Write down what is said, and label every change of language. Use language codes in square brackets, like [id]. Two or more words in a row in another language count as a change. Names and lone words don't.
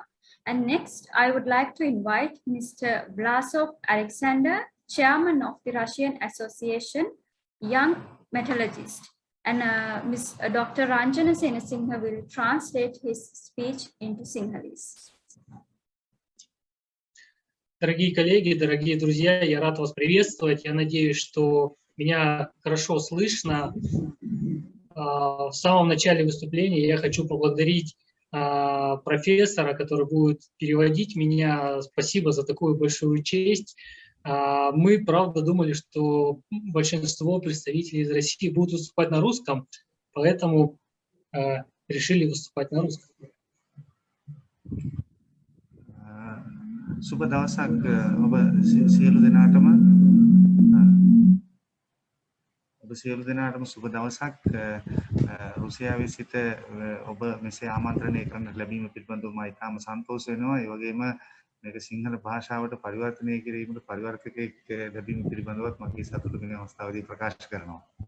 [en] And next, I would like to invite Mr. Vlasov Alexander, Chairman of the Russian Association Young Metallurgists, and Dr. Ranjana Senasinghe will translate his speech into Sinhalese. [ru] Дорогие коллеги, дорогие друзья, я рад вас приветствовать. Я надеюсь, что меня хорошо слышно. В самом начале выступления я хочу поблагодарить профессора, который будет переводить меня. Спасибо за такую большую честь. Мы, правда, думали, что большинство представителей из России будут выступать на русском, поэтому решили выступать на русском. [si] සුබ දවසක් ඔබ සියලු දෙනාටම සුබ දවසක් රුසියාවේ සිට ඔබ මෙසේ ආමන්ත්‍රණය කරන්න ලැබීම පිළිබඳව මම ඉතාම සන්තෝෂ වෙනවා. ඒ වගේම මේක සිංහල භාෂාවට පරිවර්තනය කිරීමට පරිවර්තකයෙක් ලැබීම පිළිබඳවත් මගේ සතුට මේ අවස්ථාවේදී ප්‍රකාශ කරනවා.